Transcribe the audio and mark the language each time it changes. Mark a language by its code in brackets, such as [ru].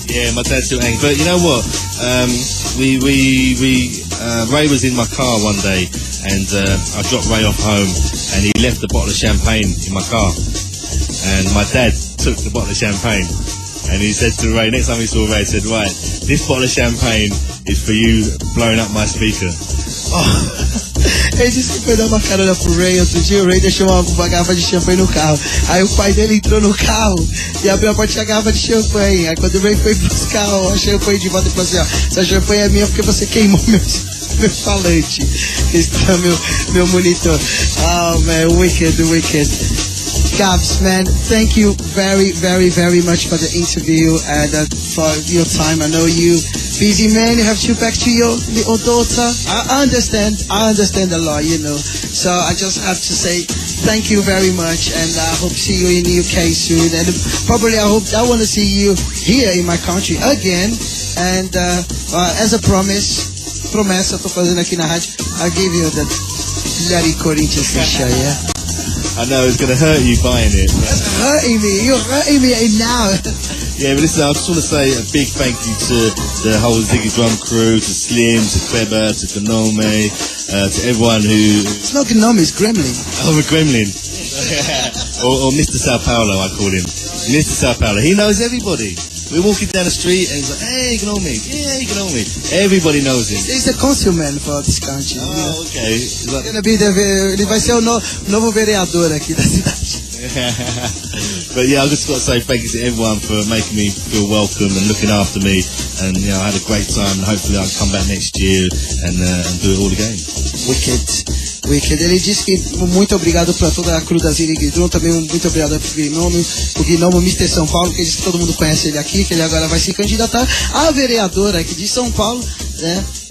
[en] Yeah, my dad's still angry. But you know what? Ray was in my car one day, and I dropped Ray off home, and he left a bottle of champagne in my car. And my dad took the bottle of champagne, and he said to Ray, next time he saw Ray, he said, right, this bottle of champagne is for you blowing up my speaker. Oh. [pt] Ele disse que foi dar uma carona pro Ray outro dia. O Ray deixou uma garrafa de champanhe no carro. Aí o pai dele entrou no carro e abriu a porta da garrafa de champanhe. Aí quando o Ray foi buscar a champanhe de volta, ele falou assim: ó, essa champanhe é minha porque você queimou meu falante. Esse é meu monitor. [en] Oh man, wicked. Gabs, man, thank you very, very, very much for the interview and for your time. I know you busy man, you have to back to your little daughter. I understand a lot, you know. So I just have to say thank you very much, and I hope to see you in the UK soon. And probably I want to see you here in my country again. And as a promessa, [pt] tô fazendo aqui na rádio, [en] I'll give you the bloody Corinthians t-shirt, yeah? I know it's going to hurt you buying it. It's hurting me. You're hurting me now. Yeah, but listen, I just want to say a big thank you to the whole Ziggy Drum crew, to Slim, to Kleber, to Gnome, to everyone who... It's not Gnome, it's Gremlin. Oh, a Gremlin. or Mr. Sao Paulo, I call him. Mr. Sao Paulo. He knows everybody. We're walking down the street and he's like, hey, Gnome, yeah, Gnome. Everybody knows him. He's the councilman for this country. Oh, okay. He's like... [pt] Ele vai ser o novo vereador aqui da cidade. [en] But yeah, I just got to say thank you to everyone for making me feel welcome and looking after me. And you know, I had a great time, and hopefully I'll come back next year and do it all again. Wicked. [pt] Ele disse que muito obrigado para toda a crew da Ziggy Drum, também muito obrigado pro Gnome, Mr. São Paulo, que ele disse que todo mundo conhece ele aqui, que ele agora vai se candidatar a vereador aqui de São Paulo, né?